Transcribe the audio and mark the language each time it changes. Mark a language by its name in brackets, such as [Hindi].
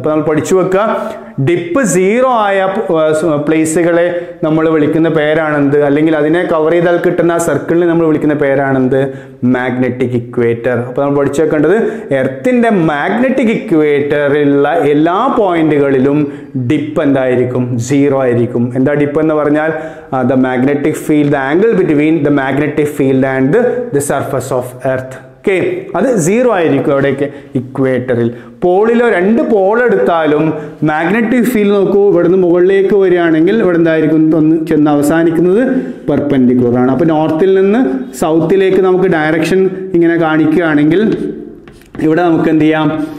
[Malayalam] അപ്പോൾ നമ്മൾ പഠിച്ചു വെക്കുക, ഡിപ്പ് 0 ആയ പ്ലേസുകളെ നമ്മൾ വിളിക്കുന്ന പേരാണെന്ത്? അല്ലെങ്കിൽ അതിനെ കവർ ചെയ്താൽ കിട്ടുന്ന സർക്കിളിനെ നമ്മൾ വിളിക്കുന്ന പേരാണെന്ത്? Magnetic equator. അപ്പോൾ നമ്മൾ പഠിച്ചു വെക്കേണ്ടത് എർത്തിൻ്റെ മാഗ്നറ്റിക് ഇക്വേറ്ററിലുള്ള എല്ലാ പോയിന്റുകളിലും ഡിപ്പ് എന്തായിരിക്കും? 0 ആയിരിക്കും. എന്താ ഡിപ്പ് എന്ന് പറഞ്ഞാൽ? [English] The magnetic field, the angle between the magnetic field and the surface of earth. [Malayalam] Okay, അത് 0 ആയിരിക്കും എവിടെയൊക്കെ? ഇക്വേറ്ററിൽ. പോളിലോ 2 പോൾ എടുത്താലും മാഗ്നറ്റിക് ഫീൽഡ് നോക്കൂ, ഇവിടുന്ന് മുകളിലേക്ക് വരികയാണെങ്കിൽ ഇവിടെ എന്തായിരിക്കും? ഒന്ന് ചെന്ന് അവസാനിക്കുന്നത് പെർപെൻഡിക്കുലർ ആണ്. അപ്പോൾ നോർത്തിൽ നിന്ന് സൗത്തിലേക്ക് നമുക്ക് ഡയറക്ഷൻ ഇങ്ങനെ കാണിക്കുകയാണെങ്കിൽ ഇവിടെ നമുക്ക് എന്ത് ചെയ്യാം?